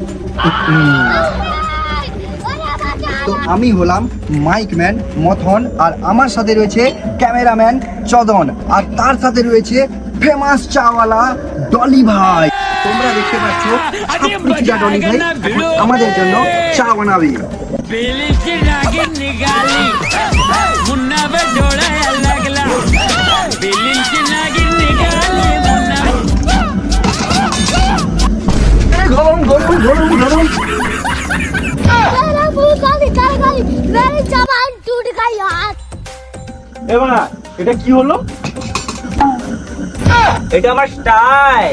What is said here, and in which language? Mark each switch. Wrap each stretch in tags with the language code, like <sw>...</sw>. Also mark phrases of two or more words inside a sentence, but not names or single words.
<bn>তো আমি হলাম মাইক ম্যান মথন, আর আমার সাথে রয়েছে ক্যামেরাম্যান চদন, আর তার সাথে রয়েছে ফেমাস চাওয়ালা ডলি ভাই। তোমরা দেখতে পাচ্ছ ছাপড়িচা ডলি ভাই এখন আমাদের জন্য চা বানাবে।</bn> <bho>बेली की नागिन निकाली, मुन्ना पे जोड़ा लगला। बेली की नागिन निकाली, मुन्ना।</bho> <bn>গরম গরম গরম গরম। এবার এটা কি হলো? এটা আমার স্টাইল।</bn>